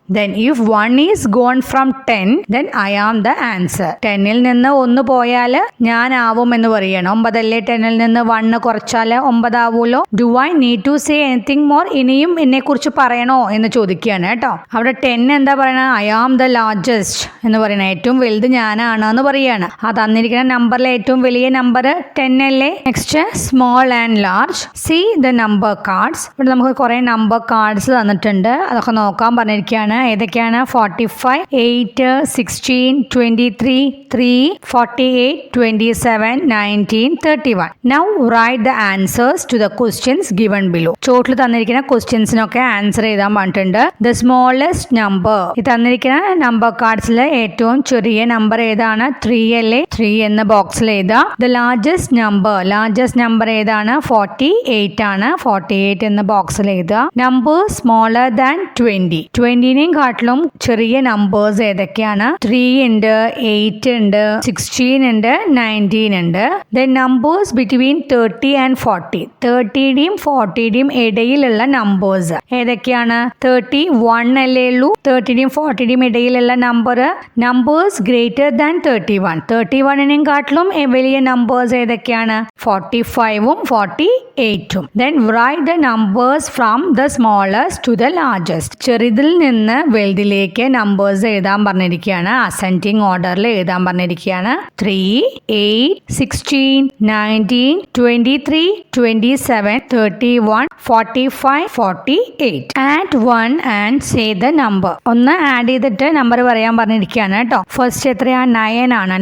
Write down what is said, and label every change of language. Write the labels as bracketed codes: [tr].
[en] Then if 1 is gone from 10, then I am the answer. [ml] 10ൽ നിന്ന് 1 പോയാല് ഞാനാവും എന്ന് പറയണം. 9 അല്ലേ? 10ൽ നിന്ന് 1 കുറച്ചാല് 9 ആവൂലോ. [en] Do I need to say anything more? [ml] ഇനിയും എന്നെ കുറിച്ച് പറയണോ എന്ന് ചോദിക്കുകയാണ് കേട്ടോ. അവിടെ 10 എന്താ പറയണ? [en] I am the largest [ml] എന്ന് പറയണ. ഏറ്റവും വലുത് ഞാനാണ് എന്ന് പറയാണ്. ആ തന്നിരിക്കുന്ന നമ്പറിലെ ഏറ്റവും വലിയ നമ്പർ 10 അല്ലേ? [en] Next small and large. See the number cards. [ml] ഇവിടെ നമുക്ക് കുറെ നമ്പർ കാർഡ്സ് തന്നിട്ടുണ്ട്. അതൊക്കെ നോക്കാൻ പറഞ്ഞിരിക്കുകയാണ്. ഏതൊക്കെയാണ്? 45, 8, 16, 23, 3, 48, 27, 19, 31. [en] Now write the answers to the questions given below. [ml] ചോട്ടിൽ തന്നിരിക്കുന്ന ക്വസ്റ്റ്യൻസിനൊക്കെ ആൻസർ ചെയ്താൻ പറഞ്ഞിട്ടുണ്ട്. [en] The smallest number. [ml] ഈ തന്നിരിക്കുന്ന നമ്പർ കാർഡ്സിൽ ഏറ്റവും ചെറിയ നമ്പർ ഏതാണ്? 3 അല്ലേ? 3 എന്ന ബോക്സിൽ എഴുതാം. [en] the largest number [ml] ഏതാണ്? 48 ആണ്. 48 എന്ന ബോക്സിൽ എഴുതുക. [en] Number smaller than 20. [ml] 20നേയും കാട്ടിലും ചെറിയ നമ്പേഴ്സ് ഏതൊക്കെയാണ്? 3 ഉണ്ട്, 8 ഉണ്ട്, 16 ഉണ്ട്, 19 ഉണ്ട്. [en] Then numbers between 30 and 40. [ml] 30യുടെയും 40യുടെയും ഇടയിലുള്ള നമ്പേഴ്സ് ഏതൊക്കെയാണ്? 31 അല്ലേ ഉള്ളൂ. 30യുടെയും 40യുടെയും ഇടയിലുള്ള നമ്പേഴ്സ് [en] Greater than 31. [ml] 31നേയും കാട്ടിലും വലിയ നമ്പേഴ്സ് ഏതൊക്കെയാണ്? 45ഉം 48ഉം. [en] Then write the numbers from the smallest to the largest. [ml] ചെറുതിൽ നിന്ന് വലുതിലേക്ക് നമ്പേഴ്സ് എഴുതാൻ പറഞ്ഞിരിക്കുകയാണ്. അസെൻഡിങ് ഓർഡറിൽ എഴുതാൻ പറഞ്ഞിരിക്കുകയാണ്. 3, 8, 16, 19, 23, 27, 31, 45, 48. [en] Add 1 and say the number. [ml] ഒന്ന് ആഡ് ചെയ്തിട്ട് നമ്പർ പറയാൻ പറഞ്ഞിരിക്കുകയാണ് കേട്ടോ. ഫസ്റ്റ് എത്രയാ? 9 ആണ്.